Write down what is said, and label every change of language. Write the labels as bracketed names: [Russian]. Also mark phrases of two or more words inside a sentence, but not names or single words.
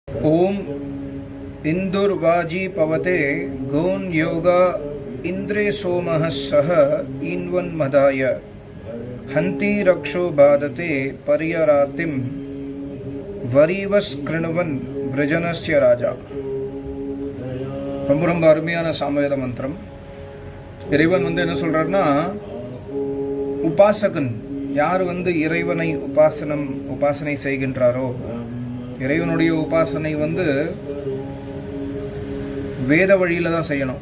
[Sanskrit] ओम इंदुर्वाजी पवते गौन योगा इंद्रे सोमः सह इन्वन मदाय हंती रक्षो बाधते पर्यरातिम वरीवस कृणवन व्रजनस्य राजा. [Tamil] ரொம்ப ரொம்ப அருமையான சாமவேத மந்திரம். இறைவன் என்ன சொல்றாருன்னா, உபாசகன் யார் இறைவனை உபாசனை செய்கின்றாரோ, இறைவனுடைய உபாசனை வேத வழியில தான் செய்யணும்.